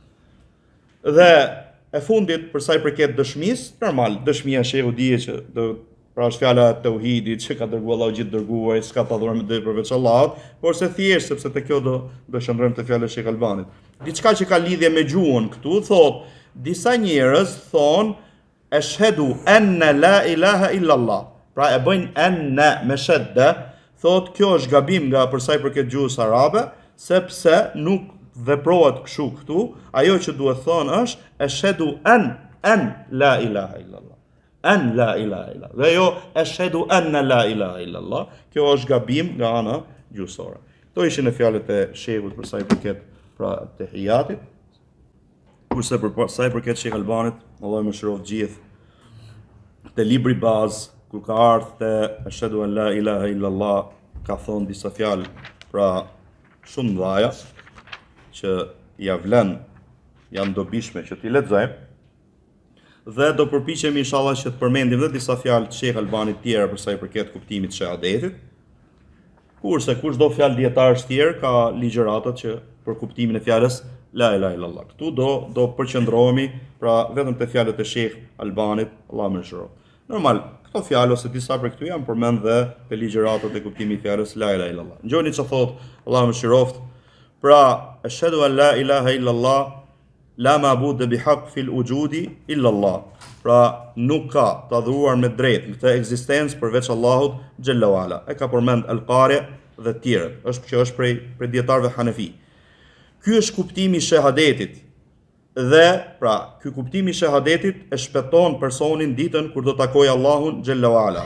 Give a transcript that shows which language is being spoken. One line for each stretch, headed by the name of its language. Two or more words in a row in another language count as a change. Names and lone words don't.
Albanian: Dhe e fundit për sa i përket dëshmisë, normal, dëshmia shehu dije që pra është fjala e tauhidit që ka dërguar Allahu gjithë dërguarit, s'ka të adhurojmë dhe përveç Allahut, por se thjesht sepse te kjo do shndrojmë te fjala e Sheikh Albanit. Diçka që ka lidhje me gjuhën këtu, thotë disa njerëz thonë
Arabic: أشهد أنّ لا إله إلا الله.
Albanian: Pra e bëjnë anna me shadda, thotë kjo është gabim nga për sa i përket gjuhës arabe, sepse nuk veprohet kështu këtu, ajo që duhet thonë është
Arabic: أشهد أن لا إله إلا الله. أن لا إله إلا الله.
Albanian: Dhe jo
Arabic: أشهد أنّ لا إله إلا الله.
Albanian: Kjo është gabim nga ana gjuhësore. Kto ishin e fjalët e shehut për sa i përket pra tehijatit. Kurse për sa i përket Sheikh Albanit, Allahu më shëroft gjithë te libri bazë kur ka ardhur te
Arabic: أشهد أن لا إله إلا الله,
Albanian: ka thonë disa fjalë pra shumë mëdha që ja vlen, janë dobishme që t'i lexojmë. Dhe do përpiqemi inshallah që të përmendim dhe disa fjalë të Sheikh Albanit tjera për sa i përket kuptimit të shahadetit. Kurse kushdo fjalë dietarësh tjerë ka ligjëratat që për kuptimin e fjalës
Arabic: لا إله إلا الله.
Albanian: Këtu do përqendrohemi pra vetëm te fjalët e Sheikh Albanit, Allahu më shëroft. Normal, këto fjalë ose disa prej këtyre janë përmend dhe te ligjëratat e kuptimit të fjalës
Arabic: لا إله إلا الله.
Albanian: Ngjoni çfarë thot Allahu më shëroft. Pra,
Arabic: أشهد أن لا إله إلا الله لا معبود بحق في الوجود إلا الله.
Albanian: Pra nuk ka të adhuruar me drejt në këtë ekzistencë përveç Allahut
Arabic: جل وعلا.
Albanian: E ka përmend Al-Qari dhe të tjerët. Është prej dietarëve Hanefi. Ky është kuptimi i shahadetit. Dhe pra, ky kuptimi i shahadetit e shpëton personin ditën kur do takojë Allahun
Arabic: جل وعلا.